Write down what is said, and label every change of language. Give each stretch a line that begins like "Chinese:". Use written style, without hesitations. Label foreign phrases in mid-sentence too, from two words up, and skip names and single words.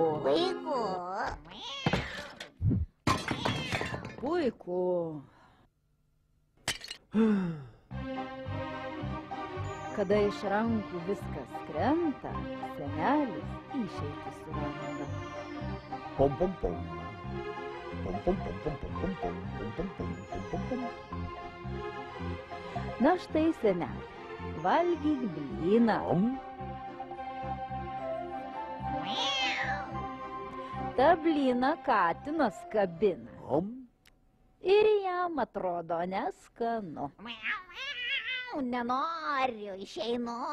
Lithuanian: Puiku. Puiku. Kada iš rankų viskas krenta, senelis išeitį suranda. Pom pom pom. Pom pom pom pom pom pom pom pom pom pom pom pom. Na štai senelė, valgyk blyną. Ta blyną katinas kabina. Ir jam atrodo neskanu. Nenoriu, išeinu.